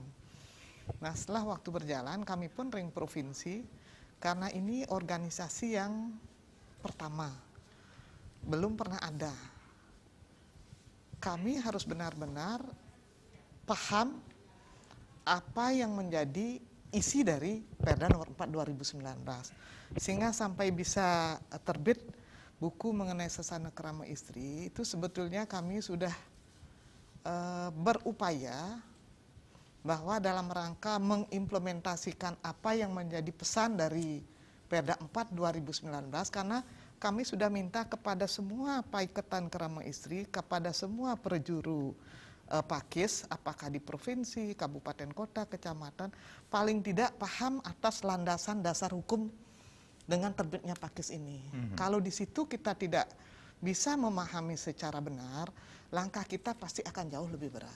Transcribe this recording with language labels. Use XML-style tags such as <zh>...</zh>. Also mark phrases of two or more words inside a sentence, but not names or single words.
<id>Nah setelah waktu berjalan kami pun ring provinsi, karena ini organisasi yang pertama, belum pernah ada. Kami harus benar-benar paham apa yang menjadi isi dari Perda nomor 4 2019. Sehingga sampai bisa terbit buku mengenai sesana kerama istri, itu sebetulnya kami sudah berupaya bahwa dalam rangka mengimplementasikan apa yang menjadi pesan dari Perda 4 2019, karena kami sudah minta kepada semua paiketan kerama istri, kepada semua perjuru pakis, apakah di provinsi, kabupaten kota, kecamatan, paling tidak paham atas landasan dasar hukum dengan terbitnya pakis ini. Kalau di situ kita tidak bisa memahami secara benar, langkah kita pasti akan jauh lebih berat.</id>